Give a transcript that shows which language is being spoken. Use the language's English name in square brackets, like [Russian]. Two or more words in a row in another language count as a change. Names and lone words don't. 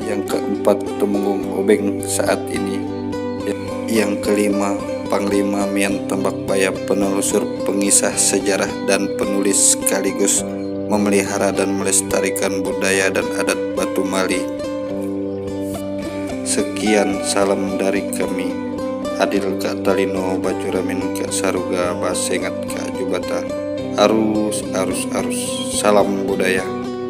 [Indonesian] Yang keempat, Temenggung Obeng saat ini. Yang kelima, Panglima Mian Tambakbaya, penelusur pengisah sejarah dan penulis sekaligus memelihara dan melestarikan budaya dan adat Batu Mali. Sekian salam dari kami, [Kendayan] Adil Kak Talino Bacuramin Kak Saruga Basengat Kak Jubata. [Indonesian] Arus, salam budaya.